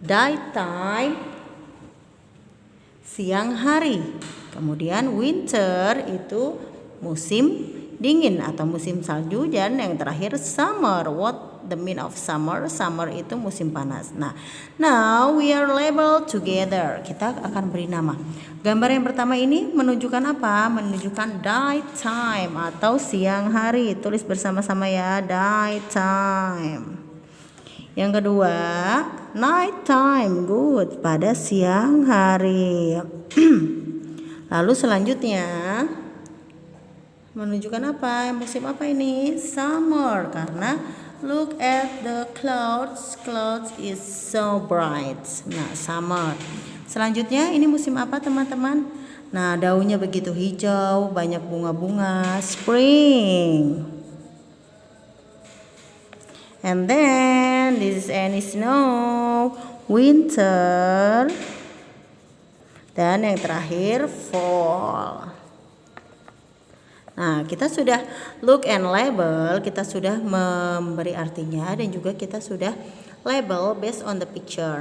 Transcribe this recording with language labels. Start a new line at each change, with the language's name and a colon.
Indonesian: Daytime, siang hari. Kemudian winter itu musim dingin atau musim salju, dan yang terakhir summer.
English: What the mean of summer?
Indonesian: Summer itu musim panas.
English: Nah, now we are labeled together.
Indonesian: Kita akan beri nama. Gambar yang pertama ini menunjukkan apa? Menunjukkan daytime atau siang hari. Tulis bersama-sama ya, daytime. Yang kedua, night time, good, pada siang hari. Lalu selanjutnya menunjukkan apa? Musim apa ini?
English: Summer, karena look at the clouds. Clouds is so bright. Nah, summer.
Indonesian: Selanjutnya ini musim apa teman-teman? Nah, daunnya begitu hijau, banyak bunga-bunga.
English: Spring. And then this is any snow.
Indonesian: Winter. Dan yang terakhir fall. Nah, kita sudah
English: look and label,
Indonesian: kita sudah memberi artinya dan juga kita sudah label
English: based on the picture.